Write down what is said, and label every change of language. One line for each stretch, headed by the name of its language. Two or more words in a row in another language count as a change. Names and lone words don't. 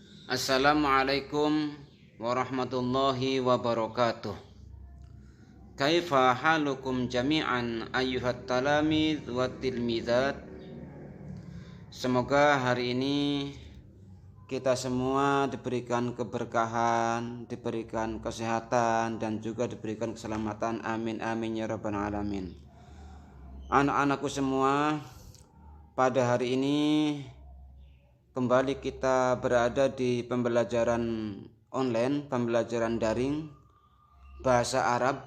Arabic: السلام عليكم ورحمة الله وبركاته. كيف حالكم جميعا أيها التلاميذ والتلميذات.
Indonesian: Semoga hari ini kita semua diberikan keberkahan, diberikan kesehatan, dan juga diberikan keselamatan.
Arabic: آمين آمين يا رب العالمين.
Indonesian: Anak-anakku semua, pada hari ini kembali kita berada di pembelajaran online, pembelajaran daring bahasa Arab.